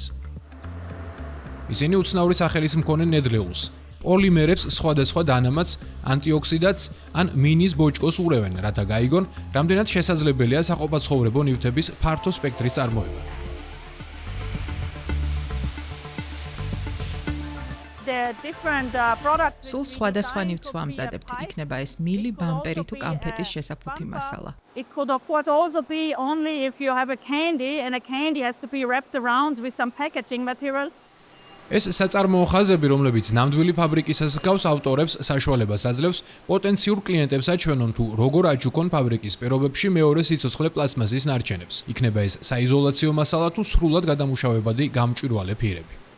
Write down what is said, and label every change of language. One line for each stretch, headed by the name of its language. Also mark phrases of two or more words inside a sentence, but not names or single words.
Georgian: ისინი უცნაური სახელის მქონე ნედლეულს, პოლიმერებს, სხვადასხვა დანამატს, ანტიოქსიდანტს ან მინის ბოჭკოს ურევენ, რათა გაიგონ, რამდენად შესაძლებელია საყოფაცხოვრებო ნივთების ფართო სპექტრის წარმოება. სულ სხვადასხვა ნივთს ვამზადებთ, იქნება ეს მილი, ბამპერი თუ კამფეტის შესაფუთი მასალა.
English: It could of course also be only if you have a candy and a candy has to be wrapped around with some packaging material.
Georgian: ეს საწარმოო ხაზები, რომლებიც ნამდვილი ფაბრიკისას გავს ავტორებს საშუალებას აძლევს პოტენციურ კლიენტებს აჩვენონ თუ როგორ აჩუქონ ფაბრიკის პირობებში მეორე სიცოცხლე პლასმასის ნარჩენებს. იქნება ეს საიზოლაციო მასალა თუ სრულად გადამუშავებადი გამჭვირვალე ფირები.